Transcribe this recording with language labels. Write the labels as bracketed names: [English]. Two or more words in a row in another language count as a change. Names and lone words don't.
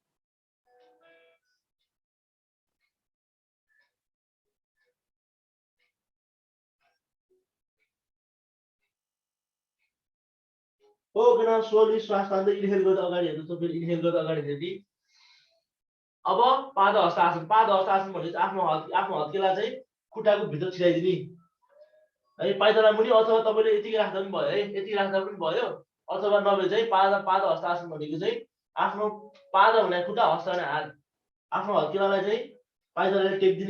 [English] okay now slowly [Nepali] श्वास तान्दै इनहेल गर्दै अगाडि हेर्नु त, फेरि इनहेल गर्दै अगाडि हेर्ने। अब पाद हस्त आसन। पाद हस्त आसन भनेपछि आफ्नो हत्केला चाहिँ खुट्टाको भित्र छिराइदिने है, पाइताला मुनि, अथवा तपाईँले यतिकै राख्दा पनि भयो है, यति राख्दा पनि भयो, अथवा नभए चाहिँ पाद हस्त आसन भनेको चाहिँ आफ्नो पाद हुने खुट्टा, हस्त हुने हात, आफ्नो हत्केलालाई चाहिँ पाइतालाले टेक्दिने।